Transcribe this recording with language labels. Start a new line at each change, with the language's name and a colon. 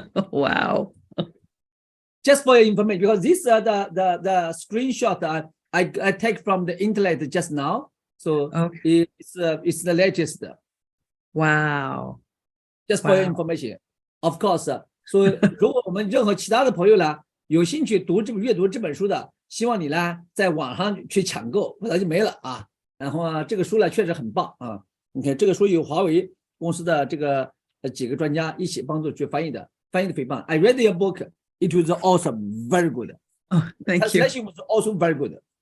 English: Wow. Just for your information, because these are the screenshot I take from the internet just now. So Okay. it's the latest. Wow. Just for your information, of course.
Chinese: So 如果我们任何其他的朋友呢有兴趣阅读这本书的，希望你呢在网上去抢购，不然就没了啊。然后呢，这个书呢确实很棒啊。你看这个书有华为公司的这个几个专家一起帮助去翻译的，翻译的非常棒。
English: I read your book. It was awesome, very good. Oh, thank you. Translation was also very good.